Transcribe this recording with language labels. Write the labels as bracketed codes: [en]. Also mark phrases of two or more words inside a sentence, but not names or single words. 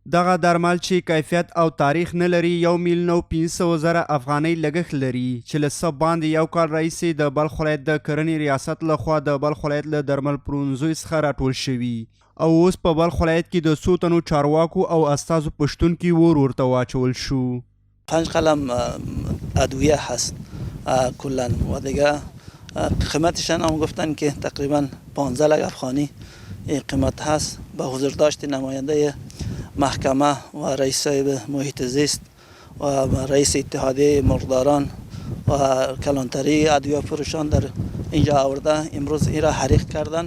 [ps] دغه درمل چې کیفیت او تاریخ نه لري 1,500,000 افغانۍ لګښت لري چې له څه باندې یو کال راهیسې د بلخ ولایت د کرنې ریاست لخوا د بلخ ولایت له درمل پلورنځیو څخه راټول شوي او اوس په بلخ ولایت کې د څو تنو چارواکو او استازو په شتون کې ور ورته واچول شو. [fa] 5 قلم ادویه هست کلا و دیگه قیمتشان هم گفتن که تقریبا 15 لک افغانی قیمت هست. به حضور داشت نماینده محکمه و رئیس محیط زیست و رئیس اتحادیه مرغداران و کلانتری ادویه فروشان در اینجا آورده امروز این را حریق کردن.